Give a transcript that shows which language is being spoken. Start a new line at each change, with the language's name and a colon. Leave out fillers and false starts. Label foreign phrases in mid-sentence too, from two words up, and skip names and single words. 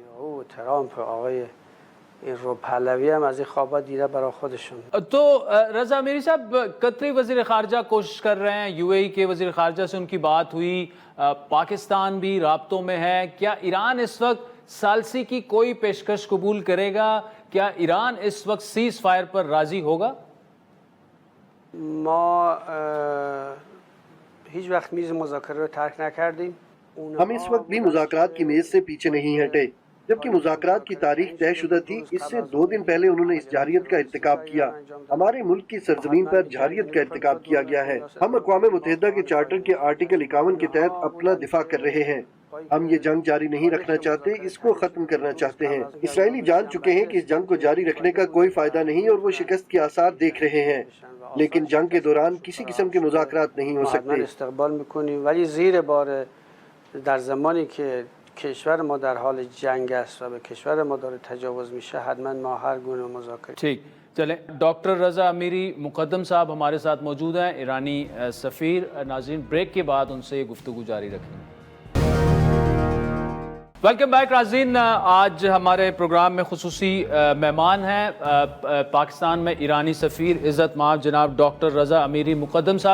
Urdu: تو رضا امیری صاحب، قطری وزیر خارجہ کوشش کر رہے ہیں، یو اے ای کے وزیر خارجہ سے ان کی بات ہوئی، پاکستان بھی رابطوں میں ہے۔ کیا ایران اس وقت ثالثی کی کوئی پیشکش قبول کرے گا؟ کیا ایران اس وقت سیز فائر پر راضی ہوگا؟
Persian: ما هیچ وقت میز مذاکره رو ترک نکردیم۔
Urdu: ہم اس وقت بھی مذاکرات کی میز سے پیچھے نہیں ہٹے، جبکہ مذاکرات کی تاریخ طے شدہ تھی۔ اس سے 2 دن پہلے انہوں نے اس جارحیت کا ارتکاب کیا۔ ہمارے ملک کی سرزمین پر جارحیت کا ارتکاب کیا گیا ہے۔ ہم اقوام متحدہ کے چارٹر کے آرٹیکل 51 کے تحت اپنا دفاع کر رہے ہیں۔ ہم یہ جنگ جاری نہیں رکھنا چاہتے، اس کو ختم کرنا چاہتے ہیں۔ اسرائیلی جان چکے ہیں کہ اس جنگ کو جاری رکھنے کا کوئی فائدہ نہیں، اور وہ شکست کے آثار دیکھ رہے ہیں، لیکن جنگ کے دوران کسی قسم کے مذاکرات نہیں ہو سکتے۔
Persian: استقبال میکنیم، ولی زیر بار در زمانی که کشور ما در حال جنگ است و به کشور ما داره تجاوز میشه، حتما ما هر گونه مذاکره۔
Urdu: ٹھیک، چلیں، ڈاکٹر رضا امیری مقدم صاحب ہمارے ساتھ موجود ہیں، ایرانی سفیر۔ ناظرین، بریک کے بعد ان سے یہ گفتگو جاری رکھیں گے۔
English: welcome back
Urdu: ناظرین، آج ہمارے پروگرام میں خصوصی مہمان ہیں پاکستان میں ایرانی سفیر عزت مآب جناب ڈاکٹر رضا امیری مقدم صاحب۔